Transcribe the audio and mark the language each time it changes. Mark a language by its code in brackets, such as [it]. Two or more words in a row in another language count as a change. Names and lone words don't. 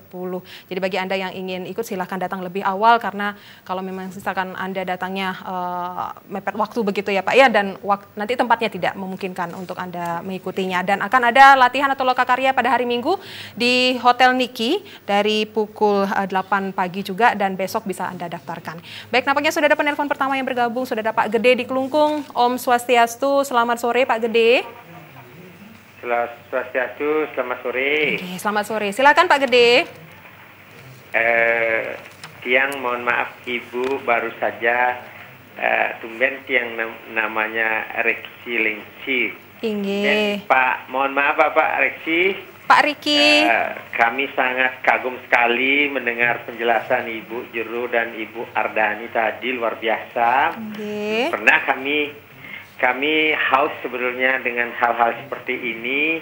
[id] Jadi bagi Anda yang ingin ikut silahkan datang lebih awal, karena kalau memang misalkan Anda datangnya mepet waktu begitu ya Pak ya, dan nanti tempatnya tidak memungkinkan untuk Anda mengikutinya. Dan akan ada latihan atau lokakarya pada hari Minggu di Hotel Niki dari pukul 8 pagi juga, dan besok bisa Anda daftarkan. Baik, nampaknya sudah ada penelpon pertama yang bergabung, sudah ada Pak Gede di Kelungkung. [ban] Om Swastiastu, [id] selamat sore Pak Gede. Swastiastu, selamat sore. Oke, selamat sore. Silakan Pak Gede. Tiang mohon maaf Ibu, baru saja tumben tiang namanya Reksi Lingci. Inggih. Pak, mohon maaf Pak Reksi. Pak Riki. Kami sangat kagum sekali mendengar penjelasan Ibu Jero dan Ibu Ardani tadi, luar biasa. Inggih. Pernah kami haus sebenarnya dengan hal-hal seperti ini.